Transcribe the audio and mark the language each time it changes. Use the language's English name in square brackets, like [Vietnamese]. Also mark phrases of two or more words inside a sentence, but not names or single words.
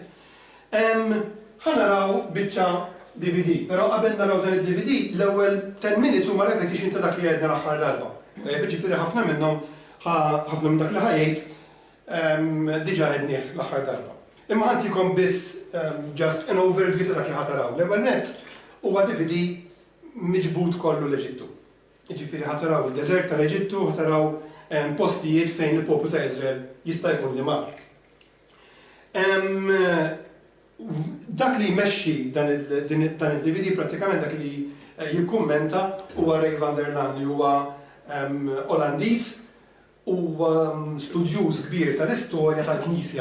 [Maltese] Ħanaraw biċċa DVD, però qabel naraw dan id-DVD l-ewwel 10 minutes huma repetition ta' dak li għedna l-aħħar darba. Ġifieri ħafna minnhom ħafna minn dak li ħajjejt diġà għednieh l-aħħar darba. Imma ħantikom biss [English] just an overview [Maltese] ta' dak li ħataraw. L-ewwel nett huwa DVD miġbud kollu l-Eġittu. Ġifieri ħataraw il-deżert tal-Eġittu, ħataraw postijiet fejn il-poplu ta' Iżrael jista' jkun li mar. Dak li jmexxi dan il-DVD pratikament dak li jikkummenta huwa Ray van der Laan li huwa Olandiż u studjuż kbir tal-istorja tal-Knisja.